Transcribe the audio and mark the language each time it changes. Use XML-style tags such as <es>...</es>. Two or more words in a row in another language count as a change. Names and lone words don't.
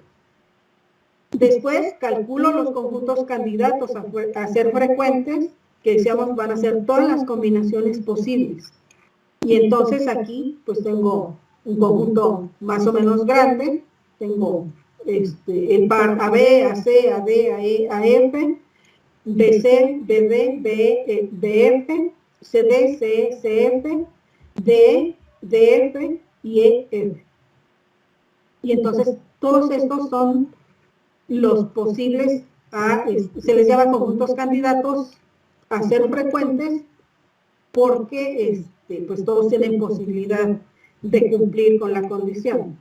<es>Después calculo los conjuntos candidatos a ser frecuentes, que decíamos van a ser todas las combinaciones posibles. Y entonces aquí pues tengo un conjunto más o menos grande, tengo el par AB, AC, AD, AE, AF, BC, BD, BE, BF, CD, CE, CF, DE, DF y EF. Y entonces todos estos son los posibles, se les llama conjuntos candidatos a ser frecuentes, porque pues todos tienen posibilidad de cumplir con la condición.</es>